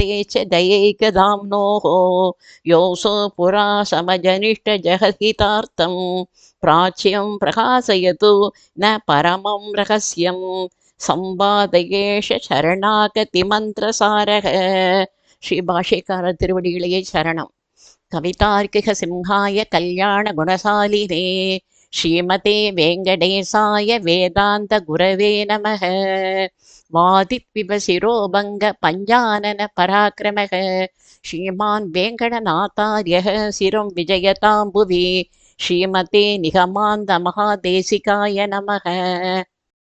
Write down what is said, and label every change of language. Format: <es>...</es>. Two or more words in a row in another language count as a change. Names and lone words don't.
<sa>च दयैकधाम्नोः योऽसो पुरा समजनिष्ठजगहितार्थं प्राच्यं प्रकाशयतु न परमं रहस्यं संवादयेश शरणागतिमन्त्रसारः श्रीभाष्यकार</sa> <ta>திருவடிகளே சரணம்</ta> <sa>कवितार्किक सिंहाय कल्याण गुणशालिने श्रीमते वेङ्कटेशाय वेदान्त गुरवे नमः वादिद्विपशिरोभङ्ग पञ्चानन पराक्रमः श्रीमान् वेङ्कटनाथार्यः चिरं विजयतां भुवि श्रीमते निगमान्त महादेशिकाय नमः.</sa>